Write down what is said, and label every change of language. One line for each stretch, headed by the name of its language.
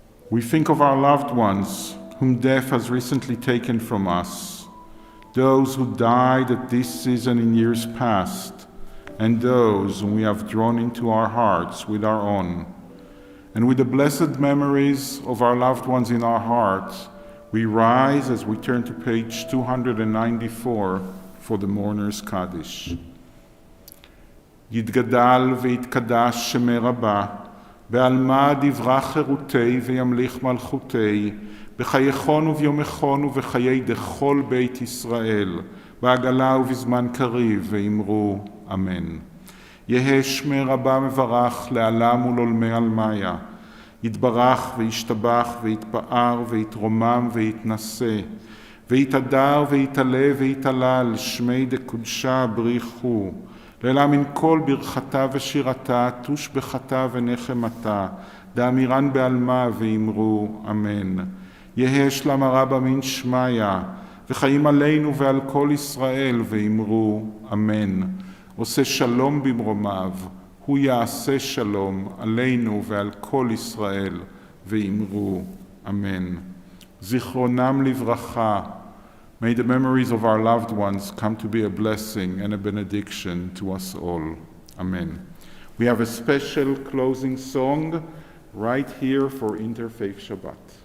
English: We think of our loved ones whom death has recently taken from us, those who died at this season in years past, and those whom we have drawn into our hearts with our own. And with the blessed memories of our loved ones in our hearts, we rise as we turn to page 294 for the Mourner's Kaddish.
Aramaic: יתגדל ויתקדש שמי רבה, בעלמא דברה חירותי וימליך מלכותי, בחייכון וביומכון ובחיי דכל בית ישראל, בעגלה ובזמן קריב, ואמרו אמן. יהא שמי רבה מברך לעלם ולעולמי עלמיה, יתברך וישתבח ויתפאר ויתרומם ויתנשא, ויתהדר ויתעלה ויתעלל, שמי דקודשה בריחו, לעילם מן כל ברכתה ושירתה, תושבחתה ונחמתה, דאמירן בעלמה ואמרו אמן. יהא שלמה רבה מן שמיה, וחיים עלינו ועל כל ישראל ואמרו אמן.
Hebrew: עושה שלום במרומיו, הוא יעשה שלום עלינו ועל כל ישראל ואמרו אמן. זיכרונם לברכה.
English: May the memories of our loved ones come to be a blessing and a benediction to us all. Amen. We have a special closing song right here for Interfaith Shabbat.